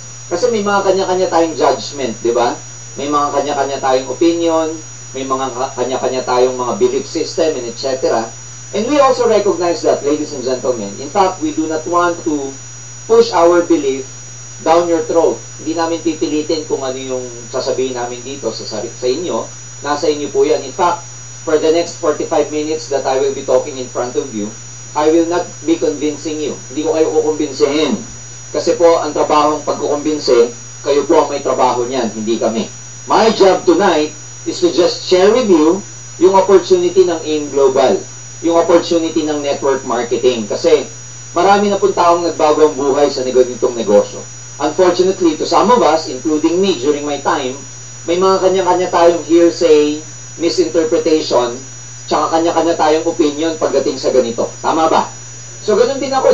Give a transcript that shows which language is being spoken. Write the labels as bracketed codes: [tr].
[tl] Kasi may mga kanya-kanya tayong judgment, di ba? May mga kanya-kanya tayong opinion, may mga kanya-kanya tayong mga belief system, and etc. [en] And we also recognize that, ladies and gentlemen. In fact, we do not want to push our belief down your throat. [tl] Hindi namin pipilitin kung ano yung sasabihin namin dito sa inyo. Nasa inyo po yan. [en] In fact, for the next 45 minutes that I will be talking in front of you, I will not be convincing you. [tl] Hindi ko kayo kukumbinsihin. Kasi po, ang trabahong pagkukumbinsi, kayo po ang may trabaho niyan, hindi kami. [en] My job tonight is to just share with you [tl] yung opportunity ng AIM Global. Yung opportunity ng network marketing. Kasi, marami na pong taong nagbago ang buhay sa ganitong negosyo. [en] Unfortunately, to some of us, including me during my time, [tl] may mga kanya-kanya tayong hearsay, misinterpretation, tsaka kanya-kanya tayong opinion pagdating sa ganito. Tama ba? So, ganun din ako.